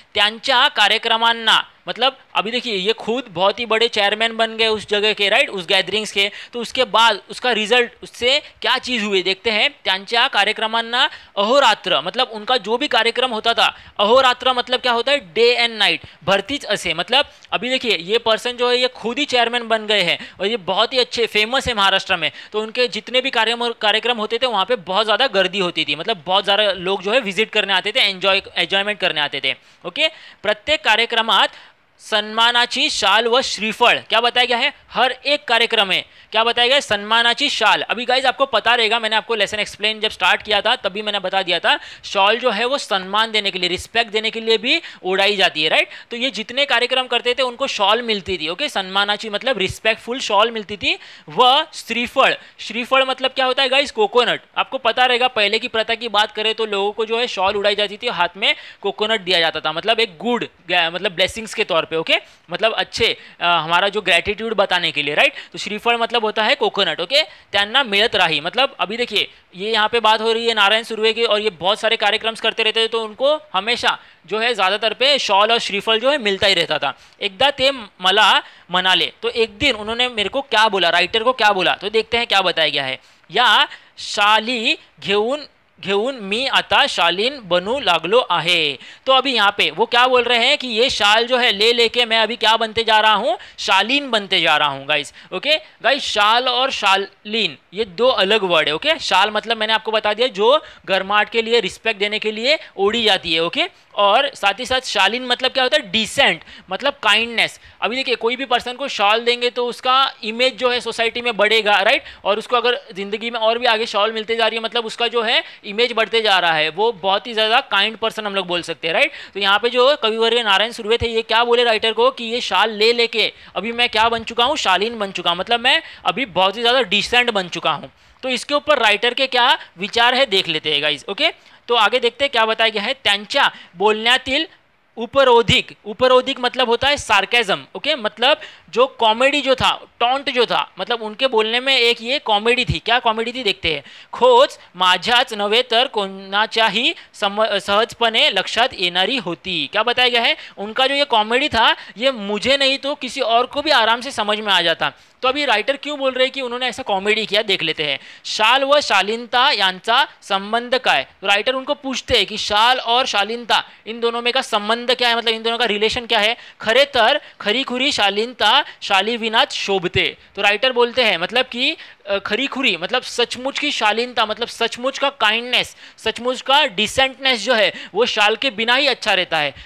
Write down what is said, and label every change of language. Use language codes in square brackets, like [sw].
[mr] त्यांच्या कार्यक्रमांना, [hi] मतलब अभी देखिए ये खुद बहुत ही बड़े चेयरमैन बन गए उस जगह के, राइट, उस गैदरिंग्स के. तो उसके बाद उसका रिजल्ट, उससे क्या चीज़ हुई देखते हैं. [mr] त्यांच्या कार्यक्रमांना अहोरात्र, [hi] मतलब उनका जो भी कार्यक्रम होता था, अहोरात्र मतलब क्या होता है, डे एंड नाइट, [mr] भरतीच असे. [hi] मतलब अभी देखिए ये पर्सन जो है ये खुद ही चेयरमैन बन गए हैं और ये बहुत ही अच्छे फेमस है महाराष्ट्र में. तो उनके जितने भी कार्यक्रम होते थे वहाँ पे बहुत ज़्यादा गर्दी होती थी, मतलब बहुत ज़्यादा लोग जो है विजिट करने आते थे, एन्जॉयमेंट करने आते थे. [mr] ओके, प्रत्येक कार्यक्रमात सन्मानाची शाल व श्रीफळ. [hi] क्या बताया गया है, हर एक कार्यक्रम में क्या बताया गया है, [mr] सन्मानाची शाल. [hi] अभी गाइज आपको पता रहेगा, मैंने आपको लेसन एक्सप्लेन जब स्टार्ट किया था तभी मैंने बता दिया था, शॉल जो है वो सम्मान देने के लिए, रिस्पेक्ट देने के लिए भी उड़ाई जाती है, राइट. तो ये जितने कार्यक्रम करते थे उनको शॉल मिलती थी. ओके, सन्मानाची मतलब रिस्पेक्टफुल शॉल मिलती थी. वह श्रीफळ, श्रीफळ मतलब क्या होता है गाइज, कोकोनट. आपको पता रहेगा, पहले की प्रथा की बात करें तो लोगों को जो है शॉल उड़ाई जाती थी, हाथ में कोकोनट दिया जाता था, मतलब एक गुड, मतलब ब्लेसिंग्स के तौर पे. ओके, मतलब अच्छे हमारा जो ग्रैटिट्यूड बताने के लिए, राइट. तो श्रीफळ मतलब होता है कोकोनट. ओके, [mr] त्यांना मिळत राही, [hi] मतलब अभी देखिए ये यहाँ पे बात हो रही है नारायण सुर्वे की, और ये बहुत सारे कार्यक्रम्स करते रहते थे, तो उनको हमेशा जो है ज़्यादातर पे शॉल और श्रीफळ जो है मिलता ही रहता था. [mr] एकदा ते मला म्हणाले, [hi] तो एक दिन उन्होंने मेरे को क्या बोला, राइटर को क्या बोला, तो देखते हैं क्या बताया गया है. [mr] या शाली घेऊन मी आता शालीन बनू लागलो आहे. [hi] तो अभी यहाँ पे वो क्या बोल रहे हैं कि ये शाल जो है ले लेके मैं अभी क्या बनते जा रहा हूँ, शालीन बनते जा रहा हूँ गाइस. ओके गाइस, शाल और शालीन ये दो अलग वर्ड है. ओके, शाल मतलब मैंने आपको बता दिया जो गर्माहट के लिए, रिस्पेक्ट देने के लिए ओढ़ी जाती है. ओके, और साथ ही साथ शालीन मतलब क्या होता है, डिसेंट मतलब काइंडनेस। अभी देखिए कोई भी पर्सन को शॉल देंगे तो उसका इमेज जो है सोसाइटी में बढ़ेगा, राइट, और उसको अगर ज़िंदगी में और भी आगे शॉल मिलते जा रही है मतलब उसका जो है इमेज बढ़ते जा रहा है, वो बहुत ही ज़्यादा काइंड पर्सन हम लोग बोल सकते हैं, राइट। तो यहाँ पे जो कविवर्य नारायण सुर्वे थे ये क्या बोले राइटर को कि ये शाल ले लेके अभी मैं क्या बन चुका हूँ, शालीन बन चुका हूँ, मतलब मैं अभी बहुत ही ज़्यादा डिसेंट बन चुका हूँ। तो इसके ऊपर राइटर के क्या विचार है देख लेते हैं गाइज, ओके। तो आगे देखते हैं क्या बताया गया है। [mr] त्यांच्या बोलण्यातील उपरोधिक, उपरोधिक [hi] मतलब होता है सार्केजम, ओके, मतलब जो कॉमेडी जो था, टॉन्ट जो था, मतलब उनके बोलने में एक ये कॉमेडी थी। क्या कॉमेडी थी देखते हैं। [mr] खोज माझ्याच नव्हे तर कोणाच्याही सहजपणे लक्षात येणारी होती। [hi] क्या बताया गया है, उनका जो ये कॉमेडी था ये मुझे नहीं तो किसी और को भी आराम से समझ में आ जाता। तो अभी राइटर क्यों बोल रहे हैं कि उन्होंने ऐसा कॉमेडी किया, देख लेते हैं। [mr] शाल व शालीनता यांचा संबंध काय। [hi] तो राइटर उनको पूछते हैं कि शाल और शालीनता इन दोनों में का संबंध क्या है, मतलब इन दोनों का रिलेशन क्या है। [mr] खरे तर खरीखुरी शालीनता शालीविनाच शोभते। [hi] तो राइटर बोलते हैं मतलब कि खरीखुरी मतलब सचमुच की शालीनता, मतलब सचमुच का काइंडनेस, सचमुच का डिसेंटनेस जो है वो शाल के बिना ही अच्छा रहता है।